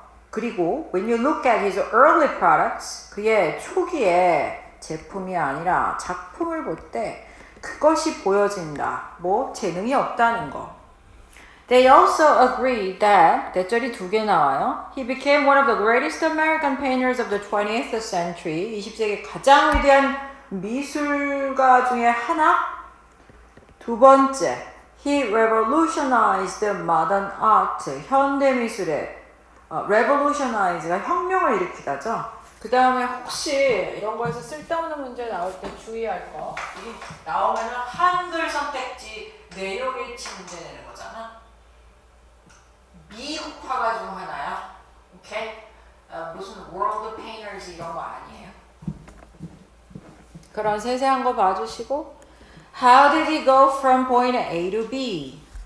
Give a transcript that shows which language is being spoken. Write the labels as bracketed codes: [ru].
[ko] 그리고 [en] when you look at his early products, [ko] 그의 초기의 제품이 아니라 작품을 볼 때 그것이 보여진다. 재능이 없다는 거. [en] They also agree that, [ko] 대절이 2개 나와요. [en] He became one of the greatest American painters of the 20th century. [ko] 20세기 가장 위대한 미술가 중에 하나. [en] 2번째, he revolutionized modern art. [ko] 현대 미술의 revolutionize가 혁명을 일으키다죠. 그 다음에 혹시 이런 거에서 쓸데없는 문제 나올 때 주의할 거. 이게 나오면은 한글 선택지 내용 일치 문제 내는 거잖아. 미국화가 중 하나야. 오케이? 무슨 [en] world painters [ko] 이런 거 아니에요. 그런 세세한 거 봐주시고 [en] How did he go from point A to B?